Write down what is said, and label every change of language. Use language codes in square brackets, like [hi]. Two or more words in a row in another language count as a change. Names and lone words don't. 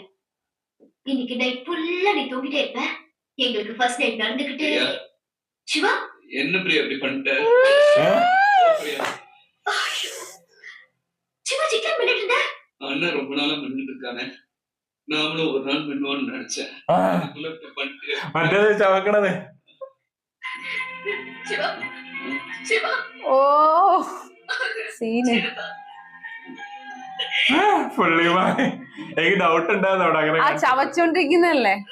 [ta] இன்னைக்கு நைட் ஃபுல்லா நீ தூங்கிட்டே இருப்ப. எங்களுக்கு [en] first night [ta] நடந்துகிட்டு. சிவா என்ன பிரியா இப்படி பண்ணிட்ட? பிரியா, சிவா சிக்கன் பண்ணிட்டு இருந்த. அண்ணன் ரொம்ப நாளா மின்னுட்டு இருக்கானே. நாமளும் ஒரு நாள் மின்னுவோம்னு நினைச்சேன். அதுக்குள்ள இப்படி பண்ணிட்டு. [ml] മറ്റേത് ചവക്കണത്. [ta] சிவா சிவா [ml] ഓ സീന് പുള്ളിമാൻ എനിക്ക് ഡൗട്ട് ഉണ്ടായിരുന്നു അവിടെ അങ്ങനെ ആ ചവച്ചോണ്ടിരിക്കുന്നല്ലേ.